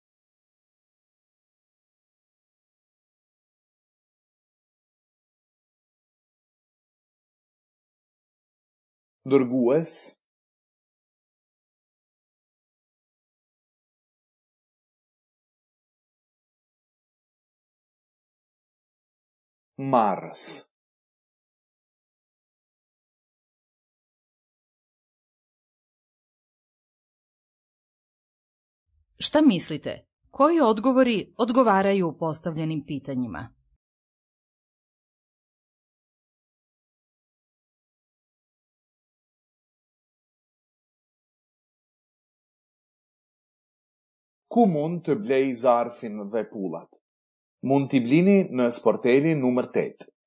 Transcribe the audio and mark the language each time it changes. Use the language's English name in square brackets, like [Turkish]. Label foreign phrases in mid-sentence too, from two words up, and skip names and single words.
[Albanian] Dërgues. Marrës. [Serbian] Šta mislite? Koji odgovori odgovaraju postavljenim pitanjima? [Albanian] Ku mund të blej zarfin dhe pullat? Mund t'i blini në sportelin numër 8.